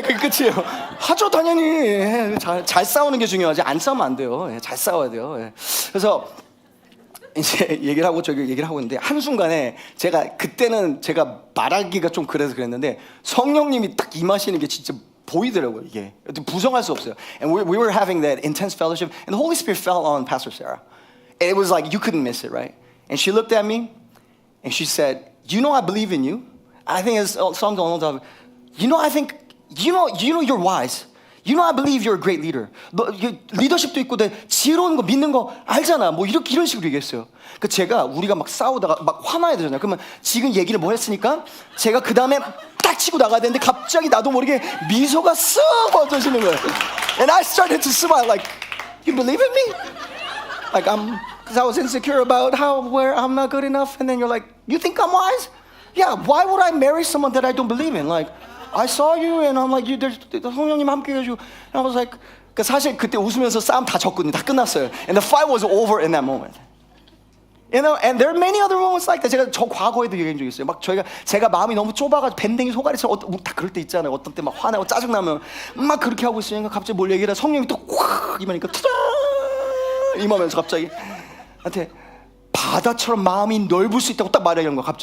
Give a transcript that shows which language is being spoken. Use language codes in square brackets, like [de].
[ko] 그게 끝이에요. 하죠 당연히. 잘 싸우는 게 중요하지. 안 싸우면 안 돼요. 잘 싸워야 돼요. 그래서 이제 얘기를 하고 있는데 한순간에 그때는 제가 말하기가 좀 그래서 그랬는데 성령님이 딱 임하시는 게 진짜 보이더라고요. 이게 부정할 수 없어요. [en] And we were having that intense fellowship, and the Holy Spirit fell on Pastor Sarah. And it was like you couldn't miss it, right? And she looked at me, and she said, "You know I believe in you." I think it's something along the lines of, I think you're wise. You know I believe you're a great leader. [ko] 너 리더십도 있고 내 지혜로운 거 믿는 거 알잖아. 뭐 이런 식으로 얘기했어요. 그 우리가 막 싸우다가 막 화나야 되잖아요. 그러면 지금 얘기를 뭐 했으니까 제가 그 다음에 딱 치고 나가야 되는데 갑자기 나도 모르게 미소가 쓱 번져지는 거예요. [en] And I started to smile like, you believe in me? Like because I was insecure about where I'm not good enough. And then you're like, you think I'm wise? Yeah. Why would I marry someone that I don't believe in? Like. I saw you and I'm like, [ko] 성령님 함께 해가지고 [en] and I was like, [ko] 사실 그때 웃으면서 싸움 다 졌거든요. 다 끝났어요. [en] And the fight was over in that moment. You know, and there are many other moments like that. [ko] 제가 저 과거에도 얘기한 적이 있어요. 막 제가 마음이 너무 좁아가지고 밴댕이 소가리처럼 다 그럴 때 있잖아요. 어떤 때 막 화나고 짜증나면 막 그렇게 하고 있으니까 갑자기 뭘 얘기하다 성령이 또 확 임하니까 투다 임하면서 갑자기 나한테 바다처럼 마음이 넓을 수 있다고 딱 말하는 거야.